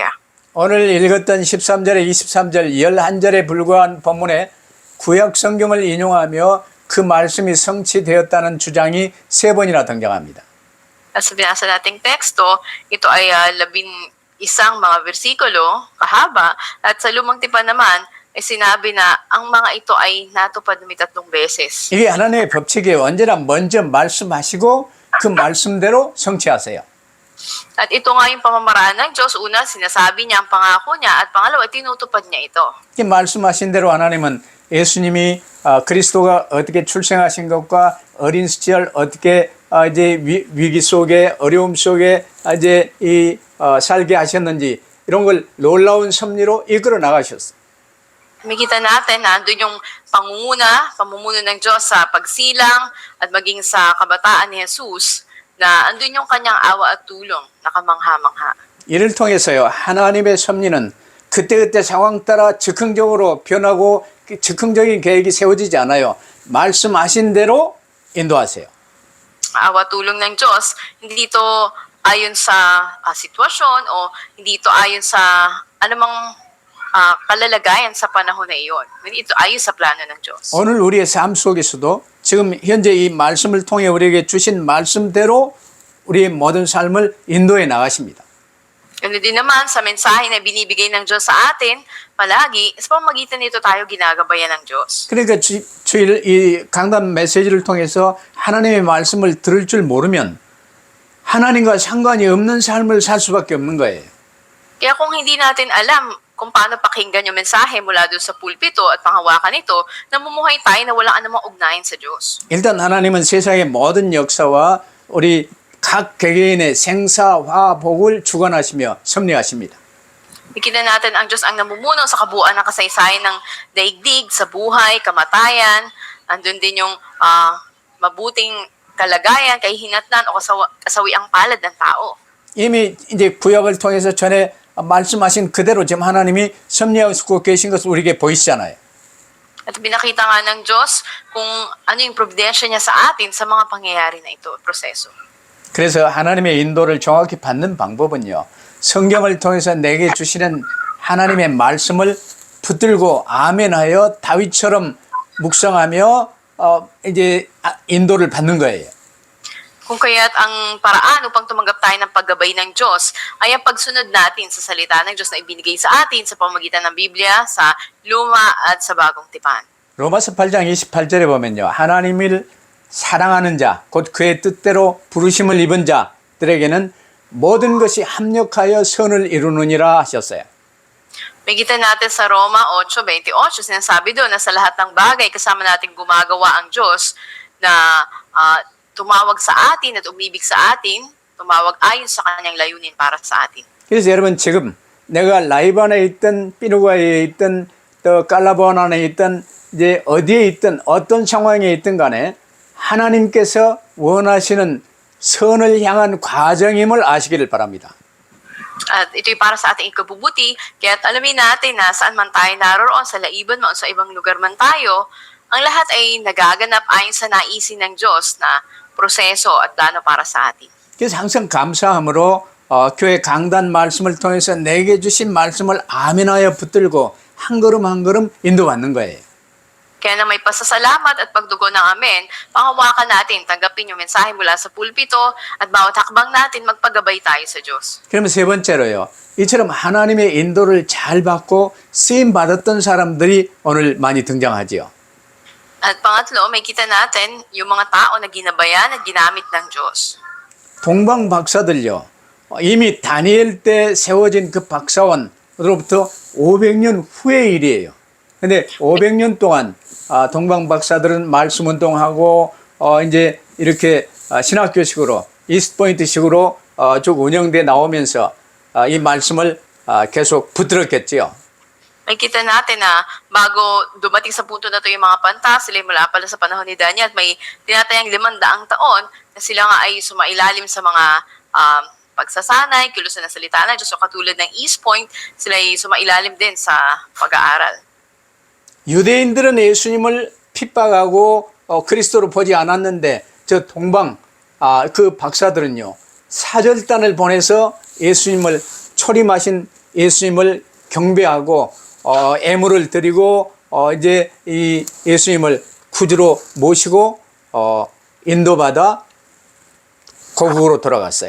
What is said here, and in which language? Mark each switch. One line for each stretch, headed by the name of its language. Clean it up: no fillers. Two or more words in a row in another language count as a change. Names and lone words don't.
Korean: 오늘 읽었던 13절에 23절 11절에 불과한 본문에 구약 성경을 인용하며 그 말씀이 성취되었다는 주장이 3번이나 등장합니다.
Filipino: At sa binasa nating teksto, ito ay 11 mga bersikulo, kahaba, at sa lumang tipan naman ay sinabi na ang mga ito ay natupad ng 3 beses.
Korean: 이게 하나님의 법칙이에요. 언제나 먼저 말씀하시고 그 말씀대로 성취하세요.
Filipino: At ito nga yung pamamaraan ng Diyos. Una, sinasabi niya ang pangako niya at pangalawa, tinutupad niya ito.
Korean: 이 말씀하신 대로 하나님은 예수님이 그리스도가 어떻게 출생하신 것과 어린 시절 어떻게 이제 위기 속에 어려움 속에 이제 살게 하셨는지 이런 걸 놀라운 섭리로 이끌어 나가셨어요.
Filipino: Makita natin na andun yung pamumuno ng Diyos sa pagsilang at maging sa kabataan ni Jesus na andun yung kanyang awa at tulong na kamangha-mangha.
Korean: 이를 통해서요. 하나님의 섭리는 그때그때 상황 따라 즉흥적으로 변하고 즉흥적인 계획이 세워지지 않아요. 말씀하신 대로 인도하세요.
Filipino: Awa at tulong ng Diyos, hindi ito ayon sa sitwasyon o hindi ito ayon sa anumang kalalagayan sa panahon na iyon. Ito ayon sa plano ng Diyos.
Korean: 오늘 우리의 삶 속에서도 지금 현재 이 말씀을 통해 우리에게 주신 말씀대로 우리의 모든 삶을 인도해 나가십니다.
Filipino: Ganun din naman sa mensahe na binibigay ng Diyos sa atin, palagi, sa pamamagitan nito tayo ginagabayan ng Diyos.
Korean: 그러니까 주일 이 강단 메시지를 통해서 하나님의 말씀을 들을 줄 모르면 하나님과 상관이 없는 삶을 살 수밖에 없는 거예요.
Filipino: Kaya kung hindi natin alam kung paano pakinggan yung mensahe mula doon sa pulpito at panghawakan ito, namumuhay tayo na walang anumang ugnayan sa Diyos.
Korean: 일단 하나님은 세상의 모든 역사와 우리 각 개개인의 생사화복을 주관하시며 섭리하십니다.
Filipino: Nakita natin ang Diyos ang namumuno sa kabuuan ng kasaysayan ng daigdig, sa buhay, kamatayan, andun din yung mabuting kalagayan, kahihinatnan o kasawiang palad ng tao.
Korean: 이미 이제 구약을 통해서 전에 말씀하신 그대로 지금 하나님이 섭리하고 계신 것을 우리에게 보이시잖아요.
Filipino: At binakita nga ng Diyos kung ano yung providensya niya sa atin sa mga pangyayari na ito, proseso.
Korean: 그래서 하나님의 인도를 정확히 받는 방법은요. 성경을 통해서 내게 주시는 하나님의 말씀을 붙들고 아멘하여 다윗처럼 묵상하며 이제 인도를 받는 거예요.
Filipino: Kung kaya't ang paraan upang tumanggap tayo ng paggabay ng Diyos ay ang pagsunod natin sa salita ng Diyos na ibinigay sa atin sa pamamagitan ng Biblia, sa Luma at sa Bagong Tipan.
Korean: 로마서 8장 28절에 보면요. 하나님을 사랑하는 자, 곧 그의 뜻대로 부르심을 입은 자들에게는 모든 것이 합력하여 선을 이루느니라 하셨어요.
Filipino: Magitan natin sa Roma 8:28, sinasabi doon na sa lahat ng bagay kasama nating gumagawa ang Diyos na tumawag sa atin at umibig sa atin, tumawag ayon sa kanyang layunin para sa atin.
Korean: 그래서 여러분 지금 내가 라이반에 있든 피누가에 있든 또 깔라보나에 있든 이제 어디에 있든 어떤 상황에 있든 간에 하나님께서 원하시는 선을 향한 과정임을 아시기를 바랍니다.
Filipino: At ito'y para sa ating ikabubuti, kaya't alamin natin na saan man tayo naroon, sa laiban man o sa ibang lugar man tayo, ang lahat ay nagaganap ayon sa naisin ng Diyos na proseso at plano para sa atin.
Korean: 그래서 항상 감사함으로 교회 강단 말씀을 통해서 내게 주신 말씀을 아멘하여 붙들고 한 걸음 한 걸음 인도받는 거예요.
Filipino: Kaya na may pasasalamat at pagdugo ng amen, panghawakan natin, tanggapin yung mensahe mula sa pulpito at bawat hakbang natin magpagabay tayo sa Diyos.
Korean: 그러면 세 번째로요. 이처럼 하나님의 인도를 잘 받고 쓰임 받았던 사람들이 오늘 많이 등장하지요.
Filipino: At pangatlo, may kita natin yung mga tao na ginabayan at ginamit ng Diyos.
Korean: 동방 박사들요. 이미 다니엘 때 세워진 그 박사원으로부터 500년 후의 일이에요. 근데 500년 동안 동방 박사들은 말씀 운동하고 이제 이렇게 신학교식으로 이스트포인트식으로 쭉 운영돼 나오면서 이 말씀을 계속 붙들었겠지요.
Filipino: May kita natin na bago dumating sa punto na to yung mga pantas, sila mula pala sa panahon ni Daniel at may tinatayang 500 taon na sila nga ay sumailalim sa mga pagsasanay, kilusan ng salita ng Diyos. So katulad ng East Point, sila ay sumailalim din sa pag-aaral.
Korean: 유대인들은 예수님을 핍박하고 그리스도로 보지 않았는데 저 동방 그 박사들은요 사절단을 보내서 예수님을 초림하신 예수님을 경배하고 애물을 드리고 이제 이 예수님을 구주로 모시고 인도받아 고국으로 돌아갔어요.